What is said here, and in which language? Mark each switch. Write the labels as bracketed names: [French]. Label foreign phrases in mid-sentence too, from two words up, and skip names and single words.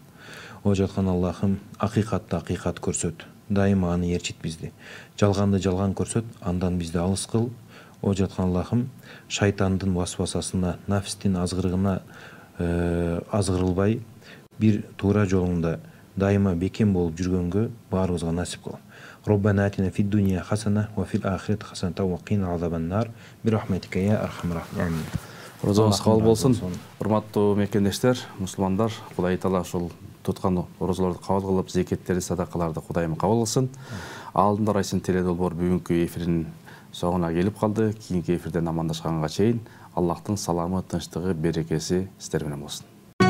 [Kyrgyz] О жаткан Аллахым, акыйкатты акыйкат көрсөт, дайыма аны ээрчит бизди. Жалганды жалган көрсөт, андан бизди алыс кыл. О жаткан Аллахым, шайтандын васвасасына, нафстин азгырыгына азгырылбай, бир туура жолуңда дайыма бекем болуп жүргөнгө баарыбызга насип кыл. [Arabic] ربنا آتنا في الدنيا حسنة وفي الآخرة حسنة وقنا عذاب النار برحمتك يا أرحم الراحمين. [Kyrgyz] Орозоңуз кабыл болсун. Урматтуу мекендештер, мусулмандар, Кудай Таала ушул туткан орозолорду кабыл кылып, зекеттерди, садакаларды Кудайым кабыл кылсын. Алдында Райсын теледолбоор бүгүнкү эфирин соңуна келип калды. Кийинки эфирден амандашканга чейин Аллахтын саламы, тынчтыгы, берекеси сиздер менен болсун.